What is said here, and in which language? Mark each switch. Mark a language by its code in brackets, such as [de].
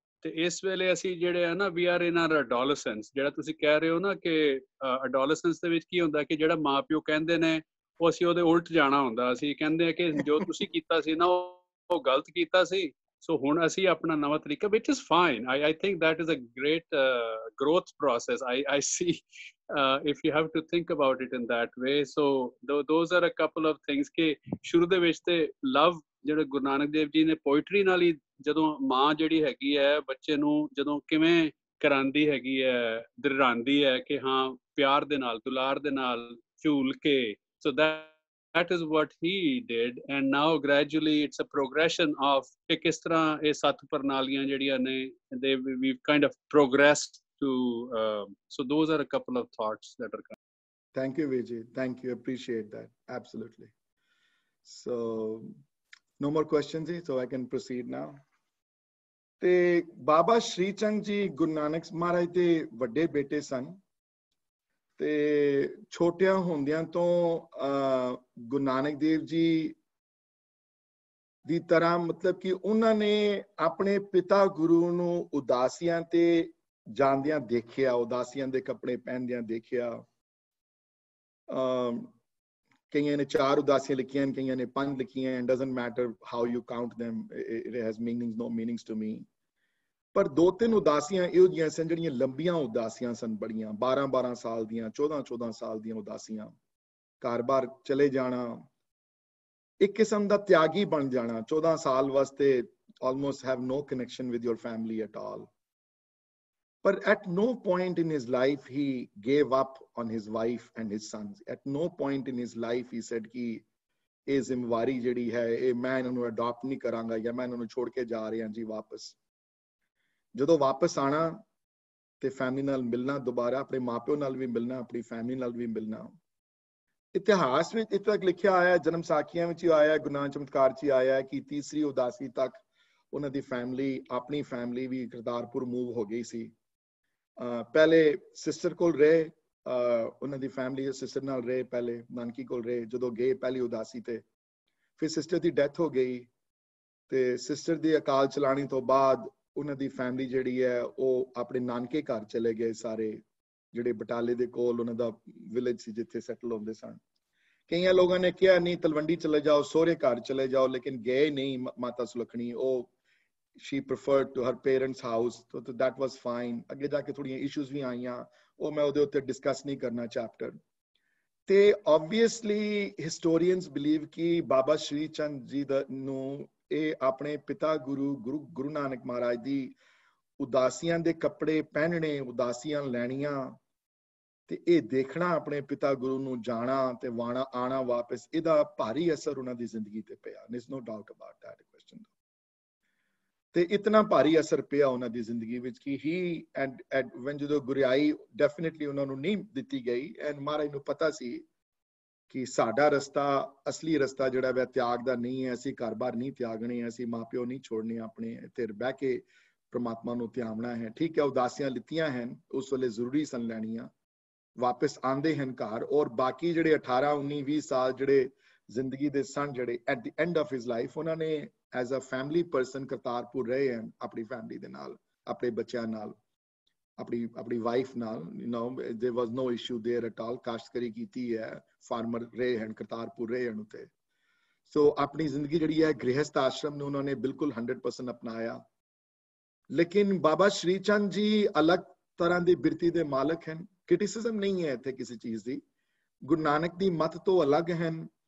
[pa] ਤੇ ਇਸ ਵੇਲੇ ਅਸੀਂ ਜਿਹੜੇ ਆ ਨਾ, [en] We are in our adolescence. [pa] ਜਿਹੜਾ ਤੁਸੀਂ ਕਹਿ ਰਹੇ ਹੋ ਨਾ ਕਿ ਅਡੋਲਸੈਂਸ ਦੇ ਵਿੱਚ ਕੀ ਹੁੰਦਾ ਕਿ ਜਿਹੜਾ ਮਾਂ ਪਿਓ ਕਹਿੰਦੇ ਨੇ ਉਹ ਅਸੀਂ ਉਹਦੇ ਉਲਟ ਜਾਣਾ ਹੁੰਦਾ. ਅਸੀਂ ਕਹਿੰਦੇ ਆ ਕਿ ਜੋ ਤੁਸੀਂ ਕੀਤਾ ਸੀ ਨਾ ਉਹ ਗਲਤ ਕੀਤਾ ਸੀ, ਸੋ ਹੁਣ ਅਸੀਂ ਆਪਣਾ ਨਵਾਂ ਤਰੀਕਾ, [en] which is fine. I think that is a great growth process. I see if you have to think about it in that way. So those are a couple of things [pa] ਕਿ ਸ਼ੁਰੂ ਦੇ ਵਿੱਚ ਤੇ ਲਵ ਜਿਹੜੇ ਗੁਰੂ ਨਾਨਕ ਦੇਵ ਜੀ ਨੇ ਪੋਇਟਰੀ ਨਾਲ ਹੀ ਜਦੋਂ ਮਾਂ ਜਿਹੜੀ ਹੈਗੀ ਹੈ ਬੱਚੇ ਨੂੰ ਜਦੋਂ ਕਿਵੇਂ ਕਰਾਂਦੀ ਹੈਗੀ ਹੈ, ਦ੍ਰਿੜਾਉਂਦੀ ਹੈ ਕਿ ਹਾਂ ਪਿਆਰ ਦੇ ਨਾਲ, ਦੁਲਾਰ ਦੇ ਨਾਲ ਝੂਲ ਕੇ. [en] So that is what he did, and now gradually it's a progression of [pa] ਕਿ ਕਿਸ ਤਰ੍ਹਾਂ ਇਹ ਸੱਤ ਪ੍ਰਣਾਲੀਆਂ ਜਿਹੜੀਆਂ ਨੇ [en] we've kind of progressed to so those are a couple of thoughts that are coming. Thank you, Vijay. Thank you. Appreciate that. Absolutely. So no more questions, so I can proceed now. [pa] ਤੇ ਬਾਬਾ ਸ਼੍ਰੀ ਚੰਦ ਜੀ ਗੁਰੂ ਨਾਨਕ ਮਹਾਰਾਜ ਦੇ ਵੱਡੇ ਬੇਟੇ ਸਨ ਤੇ ਛੋਟਿਆਂ ਹੁੰਦਿਆਂ ਤੋਂ ਗੁਰੂ ਨਾਨਕ ਦੇਵ ਜੀ ਦੀ ਤਰ੍ਹਾਂ ਮਤਲਬ ਕਿ ਉਹਨਾਂ ਨੇ ਆਪਣੇ ਪਿਤਾ ਗੁਰੂ ਨੂੰ ਉਦਾਸੀਆਂ ਤੇ ਜਾਂਦਿਆਂ ਦੇਖਿਆ, ਉਦਾਸੀਆਂ ਦੇ ਕੱਪੜੇ ਪਹਿਨਦਿਆਂ ਦੇਖਿਆ. ਕਈਆਂ ਨੇ 4 ਉਦਾਸੀਆਂ ਲਿਖੀਆਂ, ਕਈਆਂ ਨੇ 5 ਲਿਖੀਆਂ. [en] Doesn't matter how you count them, it has meanings, no meanings to me. [pa] ਪਰ 2-3 ਉਦਾਸੀਆਂ ਇਹੋ ਜਿਹੀਆਂ ਸਨ ਜਿਹੜੀਆਂ ਲੰਬੀਆਂ ਉਦਾਸੀਆਂ ਸਨ, ਬੜੀਆਂ 12-12 ਸਾਲ ਦੀਆਂ, 14-14 ਸਾਲ ਦੀਆਂ ਉਦਾਸੀਆਂ. ਘਰ-ਬਾਰ ਚਲੇ ਜਾਣਾ, ਇੱਕ ਕਿਸਮ ਦਾ ਤਿਆਗੀ ਬਣ ਜਾਣਾ. 14 ਸਾਲ ਵਾਸਤੇ [en] almost have no connection with your family at all. But at no point in his life he gave up on his wife and his sons. At no point in his life he said [pa] कि ਇਹ ਜ਼ਿੰਮੇਵਾਰੀ ਜਿਹੜੀ ਹੈ ਇਹ ਮੈਂ ਇਹਨਾਂ ਨੂੰ adopt ਨਹੀਂ ਕਰਾਂਗਾ ਜਾਂ ਮੈਂ ਇਹਨਾਂ ਨੂੰ ਛੋੜ ਕੇ ਜਾ ਰਿਹਾ ਜੀ ਵਾਪਸ. ਜਦੋਂ ਵਾਪਸ ਆਣਾ ਤੇ ਫੈਮਿਲੀ ਨਾਲ ਮਿਲਣਾ, ਦੁਬਾਰਾ ਆਪਣੇ ਮਾਪਿਓ ਨਾਲ ਵੀ ਮਿਲਣਾ, ਆਪਣੀ ਫੈਮਿਲੀ ਨਾਲ ਵੀ ਮਿਲਣਾ. ਇਤਿਹਾਸ ਵਿੱਚ ਇੱਥੇ ਤੱਕ ਲਿਖਿਆ ਆਇਆ, ਜਨਮ ਸਾਖੀਆਂ ਵਿੱਚ ਹੀ ਆਇਆ, ਗੁਰੂ ਨਾਨਕ ਚਮਤਕਾਰ 'ਚ ਹੀ ਆਇਆ ਕਿ ਤੀਸਰੀ ਉਦਾਸੀ ਤੱਕ ਉਹਨਾਂ ਦੀ ਫੈਮਿਲੀ, ਆਪਣੀ ਫੈਮਿਲੀ ਵੀ ਕਰਤਾਰਪੁਰ ਮੂਵ ਹੋ ਗਈ ਸੀ. ਪਹਿਲੇ ਸਿਸਟਰ ਕੋਲ ਰਹੇ, ਉਹਨਾਂ ਦੀ ਫੈਮਿਲੀ ਸਿਸਟਰ ਨਾਲ ਰਹੇ, ਪਹਿਲੇ ਨਾਨਕੀ ਕੋਲ ਰਹੇ. ਜਦੋਂ ਗਏ ਪਹਿਲੀ ਉਦਾਸੀ ਤੇ ਫਿਰ ਸਿਸਟਰ ਦੀ ਡੈਥ ਹੋ ਗਈ ਤੇ ਸਿਸਟਰ ਦੀ ਅਕਾਲ ਚਲਾਣੀ ਤੋਂ ਬਾਅਦ ਉਹਨਾਂ ਦੀ ਫੈਮਿਲੀ ਜਿਹੜੀ ਹੈ ਉਹ ਆਪਣੇ ਨਾਨਕੇ ਘਰ ਚਲੇ ਗਏ ਸਾਰੇ, ਜਿਹੜੇ ਬਟਾਲੇ ਦੇ ਕੋਲ ਉਹਨਾਂ ਦਾ ਵਿਲੇਜ ਸੀ ਜਿੱਥੇ ਸੈਟਲ ਹੁੰਦੇ ਸਨ. ਕਈਆਂ ਲੋਕਾਂ ਨੇ ਕਿਹਾ ਨਹੀਂ ਤਲਵੰਡੀ ਚਲੇ ਜਾਓ, ਸਹੁਰੇ ਘਰ ਚਲੇ ਜਾਓ, ਲੇਕਿਨ ਗਏ ਨਹੀਂ ਮਾਤਾ ਸੁਲੱਖਣੀ. [en] ਉਹ she preferred to her parents' house, so that was fine. [pa] ਅੱਗੇ ਜਾ ਕੇ ਥੋੜੀਆਂ ਇਸ਼ੂਜ਼ ਵੀ ਆਈਆਂ, ਉਹ ਮੈਂ ਉਹਦੇ ਉੱਤੇ ਡਿਸਕਸ ਨਹੀਂ ਕਰਨਾ ਚੈਪਟਰ ਤੇ. [en] obviously historians believe [pa] ਕਿ ਬਾਬਾ ਸ਼੍ਰੀ ਚੰਦ ਜੀ ਨੂੰ ਇਹ ਆਪਣੇ ਪਿਤਾ ਗੁਰੂ ਨਾਨਕ ਮਹਾਰਾਜ ਦੀ ਉਦਾਸੀਆਂ ਦੇ ਕੱਪੜੇ ਪਹਿਨਣੇ, ਉਦਾਸੀਆਂ ਲੈਣੀਆਂ ਤੇ ਇਹ ਦੇਖਣਾ ਆਪਣੇ ਪਿਤਾ ਗੁਰੂ ਨੂੰ ਜਾਣਾ ਤੇ ਆਣਾ ਵਾਪਸ, ਇਹਦਾ ਭਾਰੀ ਅਸਰ ਉਹਨਾਂ ਦੀ ਜ਼ਿੰਦਗੀ ਤੇ ਪਿਆ. [en] there's no doubt about that question. [pa] ਤੇ ਇਤਨਾ ਭਾਰੀ ਅਸਰ ਪਿਆ ਉਹਨਾਂ ਦੀ ਜ਼ਿੰਦਗੀ ਵਿੱਚ ਕਿ [en] ਹੀ and when [pa] ਜਦੋਂ ਗੁਰਿਆਈ ਡੈਫੀਨਿਟਲੀ ਉਹਨਾਂ ਨੂੰ ਨਹੀਂ ਦਿੱਤੀ ਗਈ ਐਂਡ ਮਹਾਰਾਜ ਨੂੰ ਪਤਾ ਸੀ ਕਿ ਸਾਡਾ ਰਸਤਾ, ਅਸਲੀ ਰਸਤਾ ਜਿਹੜਾ ਵੈ ਤਿਆਗ ਦਾ ਨਹੀਂ ਹੈ. ਅਸੀਂ ਘਰ-ਬਾਰ ਨਹੀਂ ਤਿਆਗਣੇ, ਅਸੀਂ ਮਾਪਿਓ ਨਹੀਂ ਛੋੜਨੇ, ਆਪਣੇ ਇੱਥੇ ਬਹਿ ਕੇ ਪ੍ਰਮਾਤਮਾ ਨੂੰ ਧਿਆਉਣਾ ਹੈ. ਠੀਕ ਹੈ, ਉਦਾਸੀਆਂ ਲਿੱਤੀਆਂ ਹਨ, ਉਸ ਵੇਲੇ ਜ਼ਰੂਰੀ ਸਨ ਲੈਣੀਆਂ. ਵਾਪਸ ਆਉਂਦੇ ਹਨ ਘਰ ਔਰ ਬਾਕੀ ਜਿਹੜੇ 18, 19, 20 ਸਾਲ ਜਿਹੜੇ ਜ਼ਿੰਦਗੀ ਦੇ ਸਨ, ਜਿਹੜੇ [en] at the end of his life [pa] ਉਹਨਾਂ ਨੇ [en] as a family person [pa] Kartarpur ਰਹੇ ਹਨ ਆਪਣੀ ਫੈਮਿਲੀ ਦੇ ਨਾਲ, ਆਪਣੇ ਬੱਚਿਆਂ ਨਾਲ. ਆਪਣੀ ਵਾਈਫ ਨਾਲ, [en] you know, there was no issue there at all। [pa] ਕਾਸ਼ਤਕਾਰੀ ਕੀਤੀ ਹੈ, ਫਾਰਮਰ ਰਹੇ ਹਨ, ਕਰਤਾਰਪੁਰ ਰਹੇ ਹਨ ਉੱਥੇ। ਸੋ ਆਪਣੀ ਜ਼ਿੰਦਗੀ ਜਿਹੜੀ ਹੈ ਗ੍ਰਹਿਸਥ ਆਸ਼ਰਮ ਨੂੰ ਉਹਨਾਂ ਨੇ ਬਿਲਕੁਲ 100% ਅਪਣਾਇਆ। ਲੇਕਿਨ ਬਾਬਾ ਸ਼੍ਰੀ ਚੰਦ ਜੀ ਅਲੱਗ ਤਰ੍ਹਾਂ ਦੀ ਬਿਰਤੀ ਦੇ ਮਾਲਕ ਹਨ। ਕ੍ਰਿਟਿਸਿਜ਼ਮ ਨਹੀਂ ਹੈ ਇੱਥੇ ਕਿਸੇ ਚੀਜ਼ ਦੀ। ਗੁਰੂ ਨਾਨਕ ਦੀ ਮੱਤ ਤੋਂ ਅਲੱਗ ਹਨ।